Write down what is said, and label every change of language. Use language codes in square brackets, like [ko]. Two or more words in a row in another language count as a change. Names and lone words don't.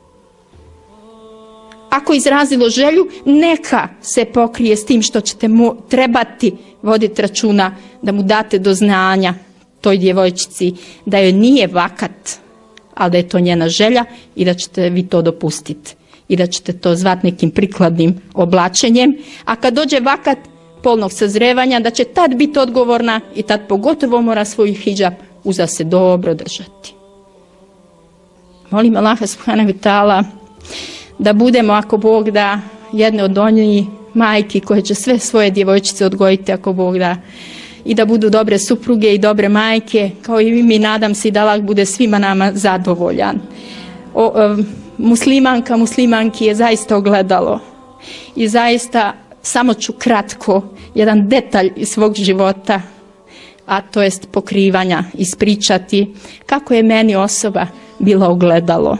[bs] Ako izrazilo želju, neka se pokrije s tim što ćete mu trebati voditi računa da mu date do znanja toj djevojčici da joj nije vakat, ali da je to njena želja i da ćete vi to dopustiti i da ćete to zvati nekim prikladnim oblačenjem. A kad dođe vakat polnog sazrevanja, da će tad biti odgovorna i tad pogotovo mora svoj hidžab uza se dobro držati. Molim Allaha [ar] سبحانه وتعالى [bs] da budemo, ako Bog da, jedne od onih majki koje će sve svoje djevojčice odgojiti, ako Bog da, i da budu dobre supruge i dobre majke, kao i mi, nadam se, da Allah bude svima nama zadovoljan. Muslimanki je zaista ogledalo i zaista samo ću kratko jedan detalj iz svog života, a to jest pokrivanja, ispričati kako je meni osoba bila ogledalo.